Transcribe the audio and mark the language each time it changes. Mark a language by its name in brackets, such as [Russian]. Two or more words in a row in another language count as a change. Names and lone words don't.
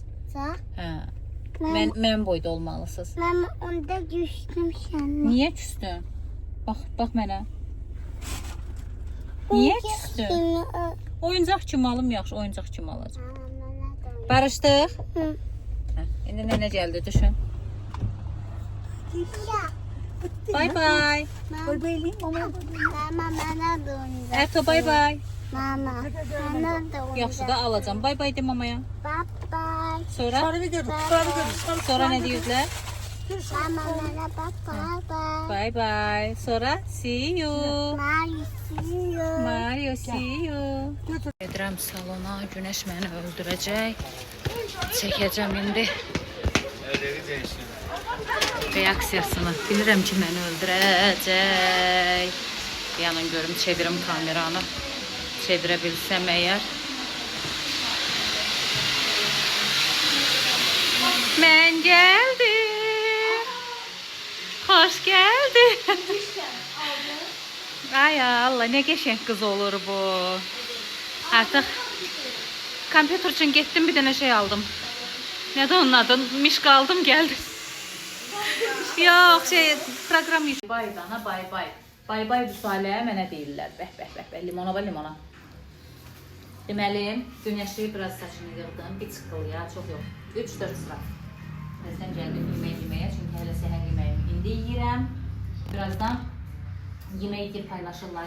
[Azerbaijani] Hə. Mən boyda olmalısınız. [Turkish] Ben onda düştüm şimdi. [Azerbaijani] Niyə küstün? Bax mənə. Niyə küstün? Oyuncaq kimi alım, yaxşı, oyuncaq kimi alacağam. Barışdıq? Hı. Hə, indi nənə gəldi, düşün. [English] Bay bay. [Turkish] Mama bana da oyuncak. [English] Erto bay bay. [Turkish] Mama bana da oyuncak. [Azerbaijani] Yaxşı da alacağam. [English] Bay bay [Azerbaijani] de mamaya. [English] Bye bye. [Azerbaijani] Sonra? Sonra nə deyirlər? [Turkish] Mama bana [English] bye bye. Bay bay. Sonra see you. Mario see you. Mario see you. [Azerbaijani] Gedirəm salona. Günəş məni öldürəcək. Çəkəcəm indi. Reaksiyasını. Bilirəm ki, məni öldürəcək. Yanın görüm, çevirim kameranı. Çevirə bilsəm əgər. Mən gəldim. Xoş gəldin. Ay Allah, nə qəşəng qız olur bu. Artıq kompüter üçün getdim, bir dənə şey aldım. Nədir onun adı? Mişqa aldım, gəldim. Yox, proqram yüz. Bay dana, [English] bay bay. Bay bay [Azerbaijani] bu saləyə mənə deyirlər. Bəh, limona və limona. Deməli, günəşli biraz saçını yığdım. Bir çıqqılıya, çox yox. 3-4 sıra. Birazdan gəldim yeməyə, çünki hələ səhər yeməyimi indi yeyirəm. Birazdan yeməyi paylaşırlar.